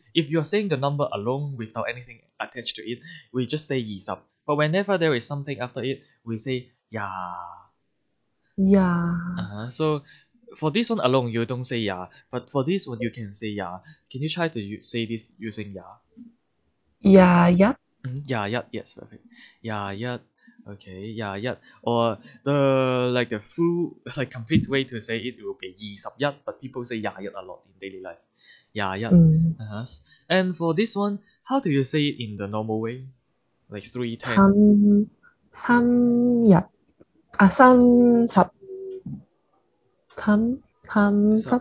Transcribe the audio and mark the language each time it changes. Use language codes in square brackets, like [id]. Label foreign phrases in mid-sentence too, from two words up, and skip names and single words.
[en] If you're saying the number alone without anything attached to it, we just say 20. But whenever there is something after it, we say ya. So for this one alone, you don't say ya, but for this one, you can say ya. Can you try to say this using ya? 21 [yue] Ya yat, [en] yes, perfect. [yue] Ya yat, okay, ya yat. [en] Or the full like complete way to say it will be 21, but people say [yue] ya yat [en] a lot in daily life. [yue] Ya yat. [en] And for this one, how do you say it in the normal way? Like 310. 3日 30 30